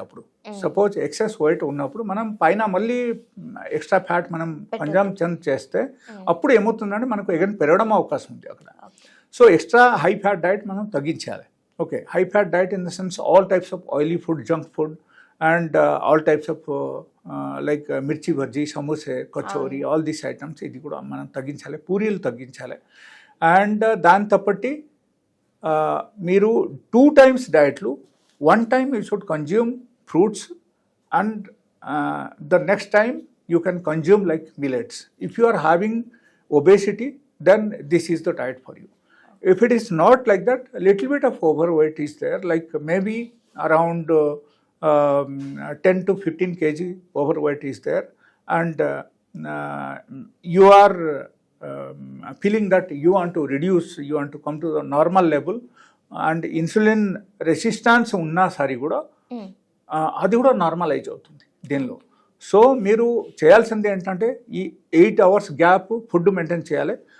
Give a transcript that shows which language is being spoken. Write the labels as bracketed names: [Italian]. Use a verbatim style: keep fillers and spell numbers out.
[Telugu] అప్పుడు suppose excess wait ఉన్నప్పుడు మనం పైన మళ్ళీ ఎక్స్ట్రా ఫ్యాట్ మనం కన్జంప్షన్ చేస్తే అప్పుడు ఏమవుతుందంటే మనకు ఎగన్ పెరగడం అవకాశం ఉంది అక్కడ. So extra high fat diet మనం తగ్గించాలి. [English] okay, high fat diet in the sense all types of oily food, junk food, and uh, all types of uh, uh, like uh, mirchi bhaji, samosa, kachori, all these items [Telugu] idi kuda manam tagginchale, purilu tagginchale. [English] And uh, [Telugu] dan tapatti [English] uh, [Telugu] meeru two times diet lu, [English] one time you should consume fruits and uh, the next time you can consume like millets. If you are having obesity, then this is the diet for you. If it is not like that, a little bit of overweight is there, like maybe around uh, Um, ten to fifteen kilograms overweight is there, and uh, uh, you are um, feeling that you want to reduce, you want to come to the normal level, and insulin resistance [Telugu] unna sari kuda అది కూడా normalise అవుతుంది దీనిలో. So మీరు చేయాల్సింది ఏంటంటే ఈ eight hours gap food maintain చేయాలి.